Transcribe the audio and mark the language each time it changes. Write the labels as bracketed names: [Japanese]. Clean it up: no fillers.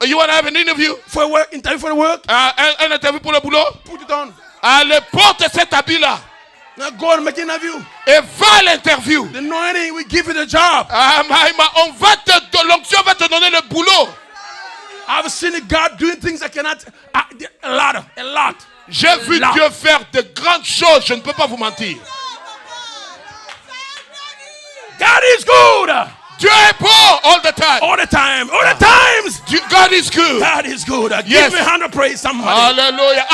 [English] You want to have an interview? For work, interview for the work? [French] Un interview pour le boulot? [English] Put it on. [French] Allez, porte cet habit-là. [English] Now go and make an interview. [French] Et va à l'interview. [English] The anointing will give you the job. [French] On va l'onction va te donner le boulot. [English] I've seen God doing things I cannot. A lot. [French] J'ai vu Là. Dieu faire de grandes choses, je ne peux pas vous mentir. [English] God is good. [French] Dieu est bon [English] all the time. All the time. All the times. God is good. God is good. Yes. Give me 100 praise somebody. Alléluia.